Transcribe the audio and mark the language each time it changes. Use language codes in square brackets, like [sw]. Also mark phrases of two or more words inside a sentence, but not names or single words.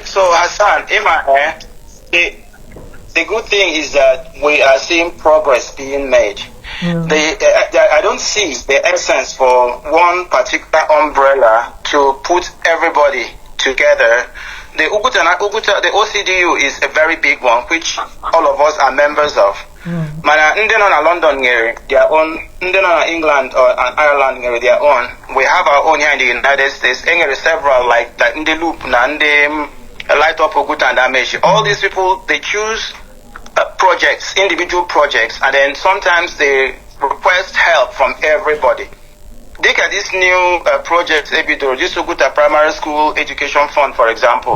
[en] So Hassan, the good thing is that we are seeing progress being made. I don't see the essence for one particular umbrella to put everybody together. The OCDU is a very big one, which all of us are members of. [ig] Mana ndị nọ na London nyere [en] their own, [ig] ndị nọ na England and Ireland nyere [en] their own. We have our own here in the United States. There several like [ig] ndị Loop na ndị [en] Light Up Oguta and Amechi. All these people, they choose projects, individual projects, and then sometimes they request help from everybody. Look at this new project, this Oguta Primary School Education Fund, for example.